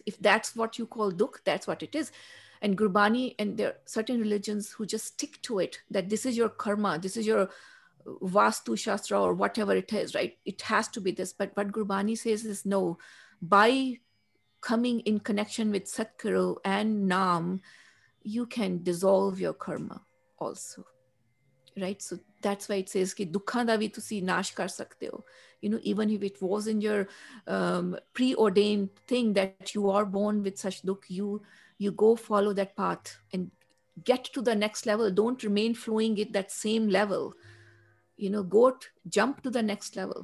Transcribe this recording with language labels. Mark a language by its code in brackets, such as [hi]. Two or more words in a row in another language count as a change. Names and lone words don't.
[en] If that's what you call dukh, that's what it is. And Gurbani, and there are certain religions who just stick to it, that this is your karma, this is your Vastu Shastra or whatever it is, right? It has to be this. But what Gurbani says is no, by coming in connection with Satguru and Nam, you can dissolve your karma also, right? So that's why it says [pa] ਕਿ ਦੁੱਖਾਂ ਦਾ ਵੀ ਤੁਸੀਂ ਨਾਸ਼ ਕਰ ਸਕਦੇ ਹੋ. [en] You know, even if it was in your preordained thing that you are born with such dukh, you go follow that path and get to the next level. Don't remain flowing at that same level. You know, jump to the next level.